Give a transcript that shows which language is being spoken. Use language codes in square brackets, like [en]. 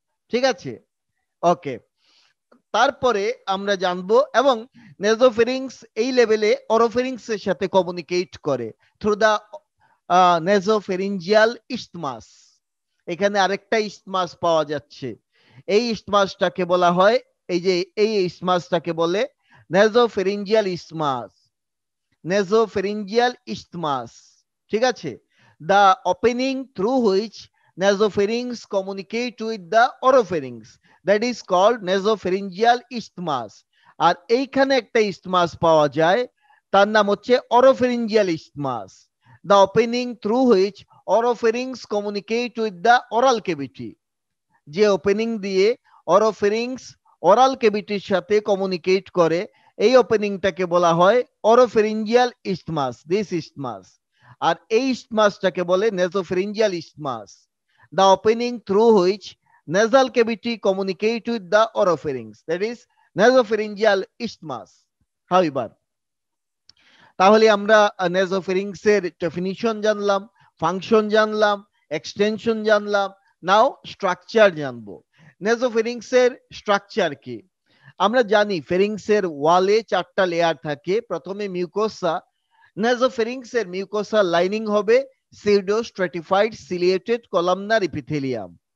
[bn] ঠিক আছে, ওকে। তারপরে আমরা জানবো, এবং নেজোফেরিংস এই লেভেলে অরোফেরিংস এর সাথে কমিউনিকেট করে থ্রু দা নেজোফেরিঞ্জিয়াল ইস্টমাস। এখানে আরেকটা ইস্টমাস পাওয়া যাচ্ছে, এই ইস্টমাসটাকে বলা হয়, এই যে এই ইস্টমাসটাকে বলে নেজোফেরিঞ্জিয়াল ইস্টমাস, নেজোফেরিঞ্জিয়াল ইস্টমাস। ঠিক আছে, [en] the opening through which nasopharynx communicate with the oropharynx, that is called nasopharyngeal isthmus। [bn] আর এইখানে একটা ইস্টমাস পাওয়া যায়, তার নাম হচ্ছে [en] oropharyngeal isthmus, the opening through which oropharynx communicate with the oral cavity। [bn] যে ওপেনিং দিয়ে oropharynx oral ক্যাভিটির সাথে কমিউনিকেট করে, এই ওপেনিংটাকে বলা হয় oropharyngeal isthmus, [en] this isthmus। [bn] আর এই ইস্টমাসটাকে বলে নেজোফেরিঞ্জিয়াল ইস্টমাস, [en] the opening through which nasal cavity communicate with the oropharynx, that is nasopharyngeal isthmus। [bn] However, তাহলে আমরা নেজোফেরিংস এর ডেফিনিশন জানলাম, ফাংশন জানলাম, এক্সটেনশন জানলাম। নাও স্ট্রাকচার জানবো। নেজোফেরিংস এর স্ট্রাকচার কি? আমরা জানি ফেরিংস এর ওয়ালে 4টা লেয়ার থাকে। প্রথমে মিউকোসা, নেজোফেরিংস এর মিউকোসা লাইনিং হবে pseudo stratified ciliated columnar epithelium.